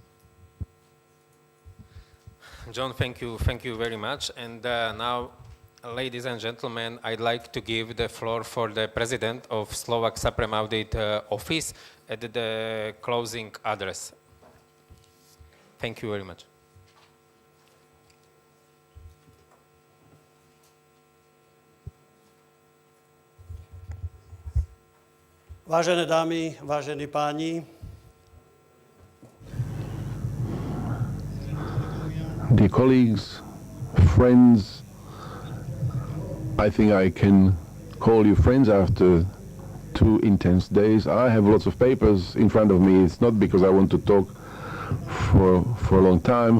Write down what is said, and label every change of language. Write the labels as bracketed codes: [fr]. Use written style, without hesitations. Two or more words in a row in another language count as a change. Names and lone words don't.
[en] John, thank you very much. And now, ladies and gentlemen, I'd like to give the floor for the President of Slovak Supreme Audit Office at the closing address. Thank you very much. [sk] Vážené dámy, vážení páni. [en] Dear colleagues, friends. I think I can call you friends after 2 intense days. I have lots of papers in front of me. It's not because I want to talk for a long time.